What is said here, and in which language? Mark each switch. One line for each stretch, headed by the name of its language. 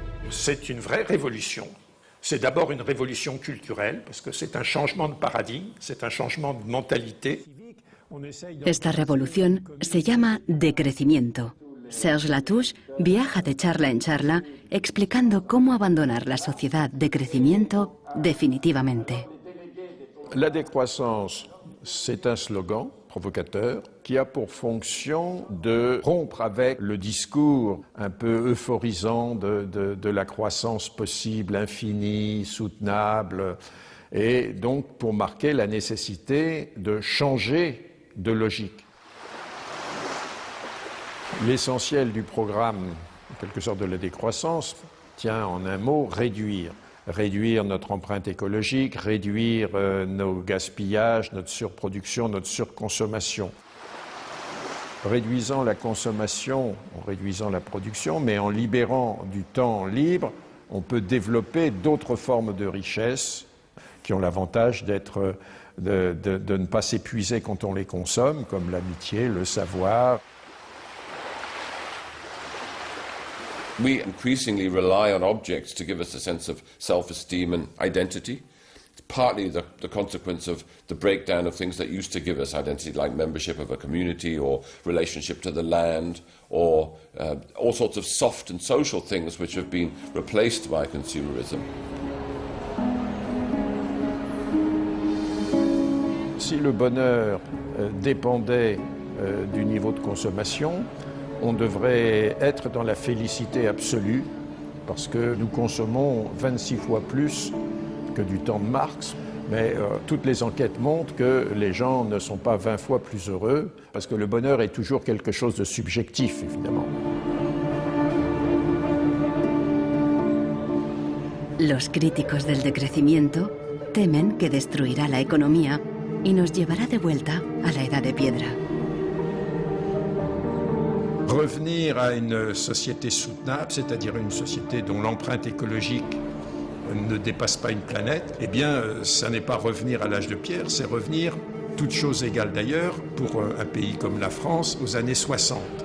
French: C'est une vraie révolution. C'est d'abord une révolution culturelle, parce que c'est un changement de paradigme, c'est un changement de mentalité.
Spanish: Esta revolución se llama decrecimiento. Serge Latouche viaja de charla en charla explicando cómo abandonar la sociedad de crecimiento definitivamente.
French: La décroissance, c'est un slogan provocateur qui a pour fonction de rompre avec le discours un peu euphorisant de la croissance possible, infinie, soutenable, et donc pour marquer la nécessité de changer de logique. L'essentiel du programme, en quelque sorte de la décroissance, tient en un mot réduire. Réduire notre empreinte écologique, réduire nos gaspillages, notre surproduction, notre surconsommation. Réduisant la consommation, en réduisant la production, mais en libérant du temps libre, on peut développer d'autres formes de richesse qui ont l'avantage d'être, de ne pas s'épuiser quand on les consomme, comme l'amitié, le savoir.
English: We increasingly rely on objects to give us a sense of self-esteem and identity. It's partly the consequence of the breakdown of things that used to give us identity, like membership of a community or relationship to the land, or all sorts of soft and social things which have been replaced by consumerism.
French: Si le bonheur dépendait du niveau de consommation, on devrait être dans la félicité absolue, parce que nous consommons 26 fois plus que du temps de Marx, mais toutes les enquêtes montrent que les gens ne sont pas 20 fois plus heureux, parce que le bonheur est toujours quelque chose de subjectif, évidemment.
Spanish: Los críticos del decrecimiento temen que destruirá la economía y nos llevará de vuelta a la edad de piedra.
French: Revenir à une société soutenable, c'est-à-dire une société dont l'empreinte écologique ne dépasse pas une planète, eh bien, ça n'est pas revenir à l'âge de pierre, c'est revenir, toutes choses égales d'ailleurs, pour un pays comme la France, aux années 60.